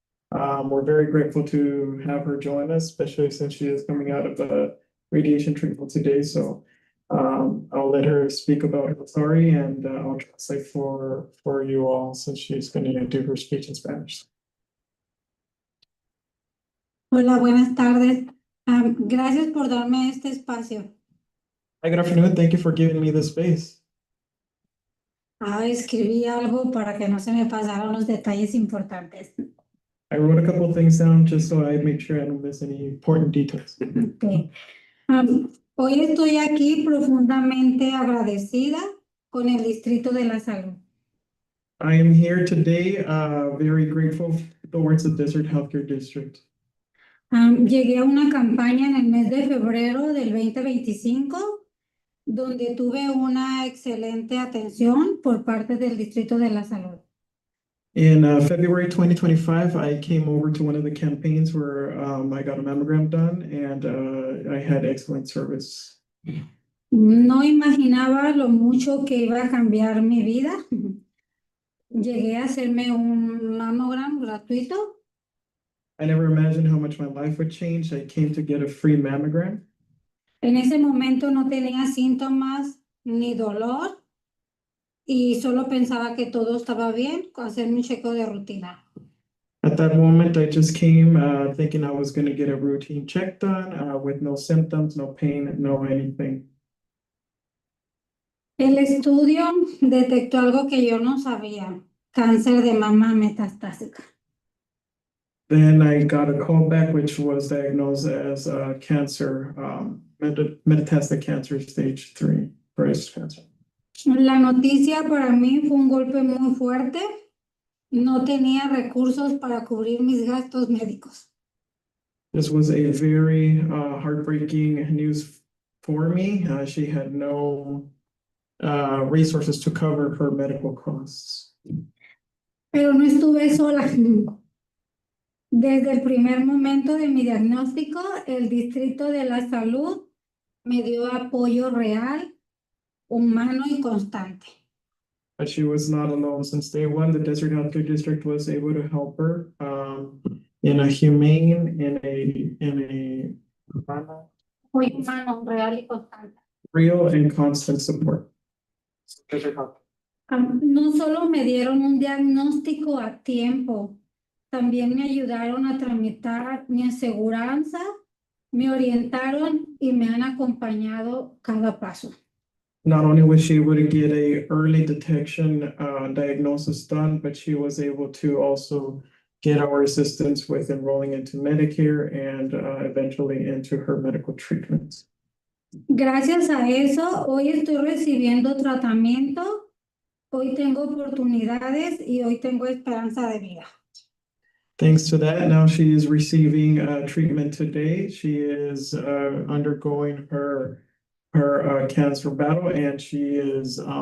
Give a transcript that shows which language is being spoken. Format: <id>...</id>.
<en>We're very grateful to have her join us, especially since she is coming out of the radiation treatment today. So I'll let her speak about her story, and I'll translate for you all since she's going to do her speech in Spanish.</en> <es>Hola, buenas tardes. Gracias por darme este espacio.</es> <en>Hi, good afternoon. Thank you for giving me this space.</en> <es>Escribí algo para que no se me pasaran los detalles importantes.</es> <en>I wrote a couple of things down just so I make sure I don't miss any important details. Okay.</en> <es>Hoy estoy aquí profundamente agradecida con el Distrito de la Salud.</es> <en>I am here today, very grateful towards the Desert Healthcare District.</en> <es>Llegué a una campaña en el mes de febrero del 2025, donde tuve una excelente atención por parte del Distrito de la Salud.</es> <en>In February 2025, I came over to one of the campaigns where I got a mammogram done, and I had excellent service.</en> <es>No imaginaba lo mucho que iba a cambiar mi vida. Llegué a hacerme un mammogram gratuito.</es> <en>I never imagined how much my life would change. I came to get a free mammogram.</en> <es>En ese momento no tenía síntomas ni dolor y solo pensaba que todo estaba bien, hacerme un chequeo de rutina.</es> <en>At that moment, I just came thinking I was going to get a routine check done with no symptoms, no pain, no anything.</en> <es>El estudio detectó algo que yo no sabía, cáncer de mama metastásica.</es> <en>Then I got a call back, which was diagnosed as cancer, metastatic cancer stage 3, breast cancer.</en> <es>La noticia para mí fue un golpe muy fuerte. No tenía recursos para cubrir mis gastos médicos.</es> <en>This was a very heartbreaking news for me. She had no resources to cover her medical costs.</en> <es>Pero no estuve sola. Desde el primer momento de mi diagnóstico, el Distrito de la Salud me dio apoyo real, humano y constante.</es> <en>But she was not alone. Since day one, the Desert Healthcare District was able to help her in a humane, in a</en> <es>Apoyo humano, real y constante.</es> <en>real and constant support.</en> <es>No solo me dieron un diagnóstico a tiempo, también me ayudaron a tramitar mi aseguranza, me orientaron y me han acompañado cada paso.</es> <en>Not only was she able to get a early detection diagnosis done, but she was able to also get our assistance with enrolling into Medicare and eventually into her medical treatments.</en> <es>Gracias a eso, hoy estoy recibiendo tratamiento, hoy tengo oportunidades y hoy tengo esperanza de vida.</es> <en>Thanks to that, now she is receiving treatment today. She is undergoing her cancer battle, and she is</en>